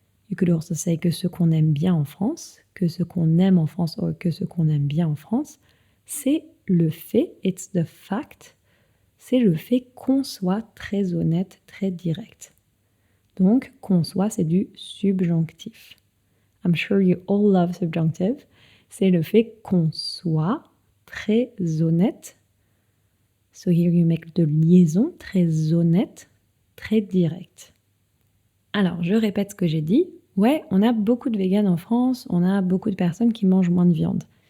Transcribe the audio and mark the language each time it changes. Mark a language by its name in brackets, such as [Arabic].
[English] You could also say [French] que ce qu'on aime bien en France, que ce qu'on aime en France, ou que ce qu'on aime bien en France. c'est le fait, [English] it's the fact, [French] c'est le fait qu'on soit très honnête, très direct. Donc, qu'on soit, c'est du subjonctif. [English] I'm sure you all love subjunctive. [French] C'est le fait qu'on soit très honnête. [English] So here you make de liaison, [French] très honnête, très direct. Alors, je répète ce que j'ai dit. Ouais, on a beaucoup de véganes en France, on a beaucoup de personnes qui mangent moins de viande.